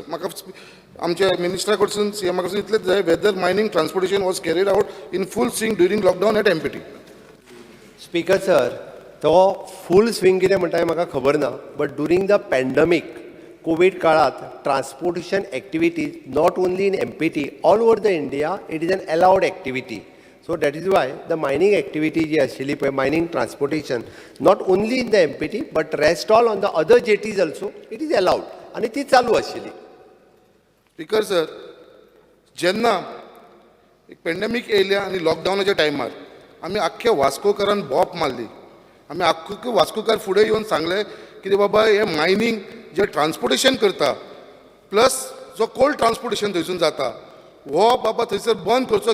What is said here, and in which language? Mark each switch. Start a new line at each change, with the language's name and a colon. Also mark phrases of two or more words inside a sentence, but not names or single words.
Konkani: म्हाका आमच्या मिनिस्टरा कडसून CM कडसून इतलेंच जाय,
English: whether mining transportation was carried out in full swing during lockdown at MPT. Speaker sir,
Konkani: तो
English: full swing
Konkani: कितें म्हणटा हें म्हाका खबर ना.
English: But during the pandemic Covid काळात transportation activities not only in MPT all over the India it is an allowed activity. So that is why the mining activity
Konkani: जी आशिल्ली पळय
English: mining transportation not only in the MPT but rest all on the other jetties also it is allowed
Konkani: आनी ती चालू आशिल्ली.
English: Speaker sir,
Konkani: जेन्ना एक पॅन्डेमीक येयल्या आनी लॉकडावनाच्या टायमार आमी आख्ख्या वास्कोकारान बॉप मारली. आमी आख्खे वास्कोकार फुडें येवन सांगले की बाबा हे मायनींग जे ट्रान्सपोर्टेशन करता प्लस जो
English: coal transportation
Konkani: थंयसून जाता हो बाबा थंयसर बंद करचो.